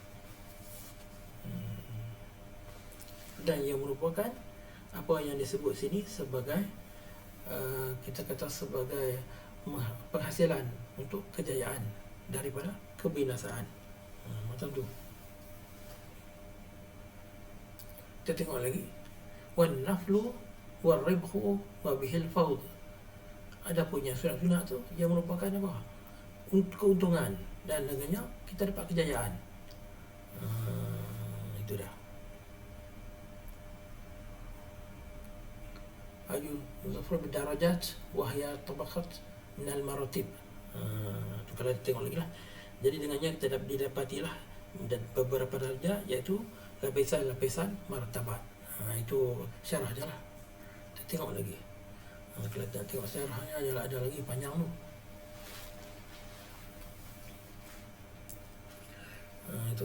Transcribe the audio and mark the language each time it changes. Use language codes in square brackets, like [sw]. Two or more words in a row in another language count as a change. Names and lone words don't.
[ms] Dan yang merupakan apa yang disebut sini sebagai kita kata sebagai penghasilan untuk kejayaan daripada kebinasaan. Macam tu. Kita tengok lagi, [ar] والنفل والربح وبه الفوز. [ms] Ada punya sunat-sunat tu yang merupakan apa? Keuntungan, dan dengannya kita dapat kejayaan. Itu dah. [ar] أي يظفر بدرجات وهي طبقات من المراتب. [ms] Tu kalau kita tengok lagi lah. Jadi dengannya kita didapatilah dan beberapa darjah, iaitu lapisan-lapisan martabat. Itu syarah je lah. Kita tengok lagi. Kalau kita tengok syarahnya ada lagi panjang tu. Itu.